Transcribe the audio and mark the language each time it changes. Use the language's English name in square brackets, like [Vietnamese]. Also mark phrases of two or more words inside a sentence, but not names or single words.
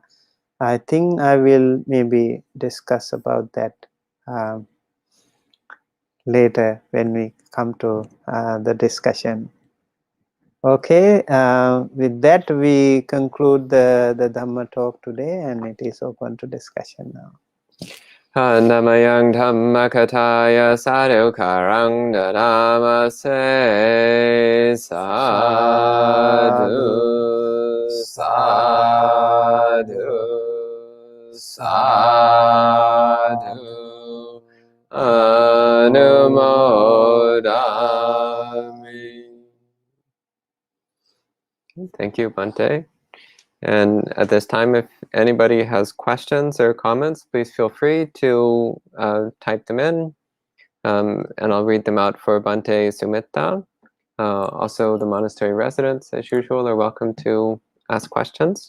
[English] I think I will maybe discuss about that later when we come to the discussion. Okay, with that we conclude the Dhamma talk today, and it is open to discussion now. [Pali] Namayang Dhamma Kataya Sadhukarang Dadamase Sadhu Sadhu Sadhu Anumodami. [English] Thank you, Bhante. And at this time, if anybody has questions or comments, please feel free to type them in, and I'll read them out for Bhante Sumitta. Also, the monastery residents, as usual, are welcome to ask questions.